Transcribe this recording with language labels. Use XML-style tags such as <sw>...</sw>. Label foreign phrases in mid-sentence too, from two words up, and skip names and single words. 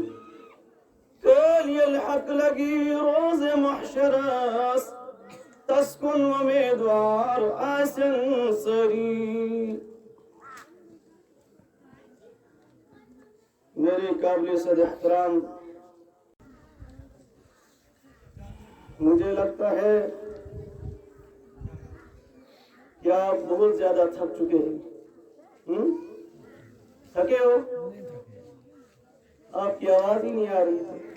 <ks>کل الحق لگی روز محشرس تس کن امیدوار آسن سری</ks> <ur>میرے قابل صد احترام مجھے لگتا ہے کیا آپ بہت زیادہ تھک چکے ہیں تھکے ہو آپ کی آواز ہی نہیں آ رہی تھی</ur>